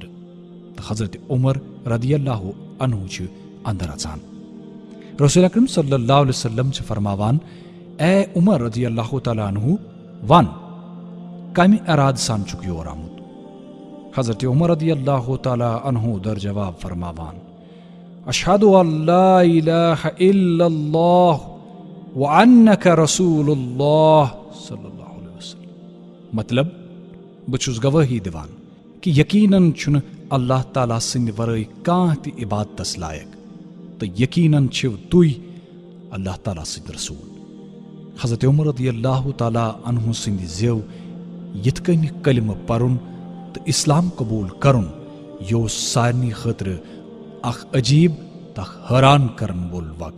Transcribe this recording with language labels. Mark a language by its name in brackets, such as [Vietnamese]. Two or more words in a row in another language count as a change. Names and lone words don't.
[Kashmiri] तो हजरत उमर [Arabic] رضي الله عنه [Kashmiri] छु अंदर अचान। रसूल अकरम [Arabic] صلى الله عليه وسلم [Kashmiri] छु फरमावान, ए उमर [Arabic] رضي الله تعالى عنه [Kashmiri] वन कामि इराद सान चुक योर आमुद। हजरत उमर [Arabic] رضي الله تعالى عنه [Kashmiri] दर जवाब फरमावान, [Arabic] أشهد أن لا إله إلا الله وأنك رسول الله صلى الله عليه وسلم. [Kashmiri] मतलब बचुस गवाही दिवान कि यकीनन छुन अल्लाह ताला सिंद वरई काह ति इबादतस लायक, तो यकीनन छिव तुई अल्लाह ताला सिंद रसूल। हजरत उमर [Arabic] رضي الله تعالى عنه [Kashmiri] सिंद जेव यथ कन कलिम परुन तो इस्लाम कबूल करुन यो सारनी खतर अख अजीब तख हैरान करन वोल वाका।